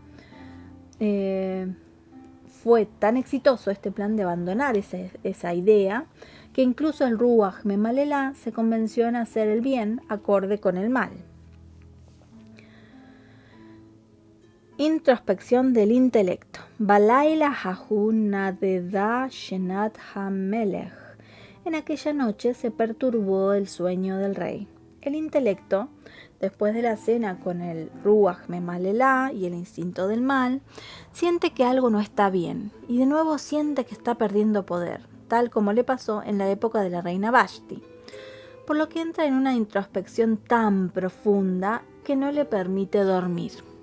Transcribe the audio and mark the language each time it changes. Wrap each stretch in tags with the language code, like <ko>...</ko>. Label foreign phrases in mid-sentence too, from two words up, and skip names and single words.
<es>fue tan exitoso este plan de abandonar esa idea, que incluso el</es> <he>רוח ממללה</he> <es>se convenció en hacer el bien acorde con el mal. Introspección del intelecto.</es> <he>בלילה ההוא נדדה שנת המלך.</he> <es>En aquella noche se perturbó el sueño del rey. El intelecto, después de la cena con el</es> <he>רוח ממללה</he> <es>y el instinto del mal, siente que algo no está bien y de nuevo siente que está perdiendo poder, tal como le pasó en la época de la reina Vashti, por lo que entra en una introspección tan profunda que no le permite dormir.</es>